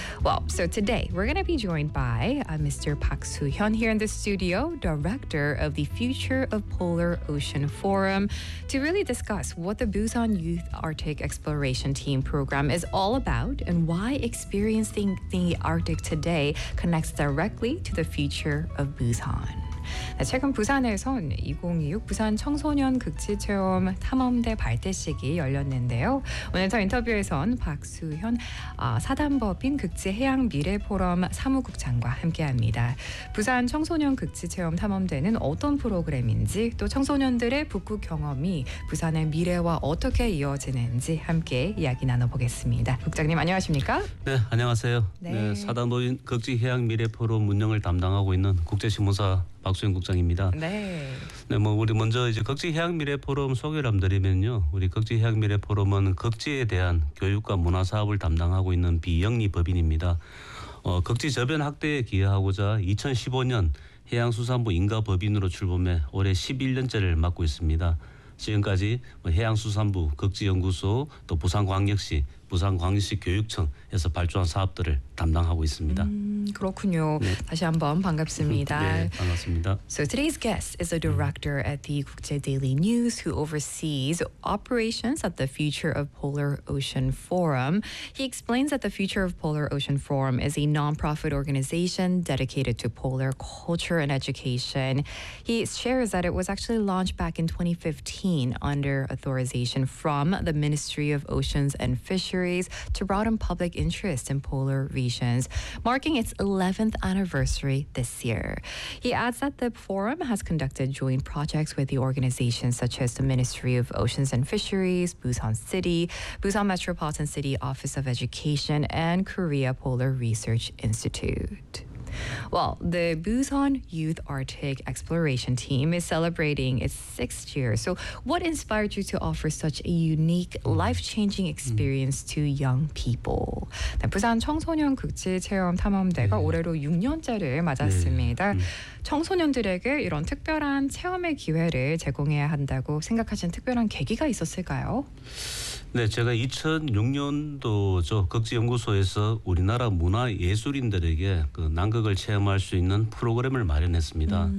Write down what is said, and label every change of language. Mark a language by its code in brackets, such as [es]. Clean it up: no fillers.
[en] Well, so today we're going to be joined by Mr. Park Soo-hyun here in the studio, director of the Future of Polar Ocean Forum, to really discuss what the Busan Youth Arctic Exploration Team program is all about and why experiencing the Arctic today connects directly to the future of Busan. [ko] 네, 최근 부산에선 2026 부산 청소년 극지체험 탐험대 발대식이 열렸는데요. 오늘 저 인터뷰에선 박수현 사단법인 극지해양미래포럼 사무국장과 함께합니다. 부산 청소년 극지체험 탐험대는 어떤 프로그램인지 또 청소년들의 북극 경험이 부산의 미래와 어떻게 이어지는지 함께 이야기 나눠보겠습니다. 국장님 안녕하십니까? 네, 안녕하세요. 네. 네, 사단법인 극지해양미래포럼 운영을 담당하고 있는 국제신문사 박수현 국장입니다. 네. 네, 뭐 우리 먼저 이제 극지해양미래포럼 소개를 함드리면요. 우리 극지해양미래포럼은 극지에 대한 교육과 문화사업을 담당하고 있는 비영리법인입니다. 극지저변 확대에 기여하고자 2015년 해양수산부 인가법인으로 출범해 올해 11년째를 맞고 있습니다. 지금까지 해양수산부, 극지연구소, 또 부산광역시, 부산광역시 교육청에서 발주한 사업들을 담당하고 있습니다. 그렇군요. 네. 다시 한번 반갑습니다. 네, 반갑습니다. [en] So today's guest is a director at the 국제 Daily News who oversees operations at the Future of Polar Ocean Forum. He explains that the Future of Polar Ocean Forum is a non-profit organization dedicated to polar culture and education. He shares that it was actually launched back in 2015 under authorization from the Ministry of Oceans and Fisheries to broaden public interest in polar regions, marking its 11th anniversary this year. He adds that the forum has conducted joint projects with the organizations such as the Ministry of Oceans and Fisheries, Busan City, Busan Metropolitan City Office of Education, and Korea Polar Research Institute. Well, the Busan Youth Arctic Exploration Team is celebrating its 6th year. So what inspired you to offer such a unique, life-changing experience to young people? [ko] 네, 부산 청소년 극지체험 탐험대가 네. 올해로 6년째를 맞았습니다. 네. 청소년들에게 이런 특별한 체험의 기회를 제공해야 한다고 생각하신 특별한 계기가 있었을까요? 네, 제가 2006년도 저 극지연구소에서 우리나라 문화예술인들에게 그 남극을 체험할 수 있는 프로그램을 마련했습니다.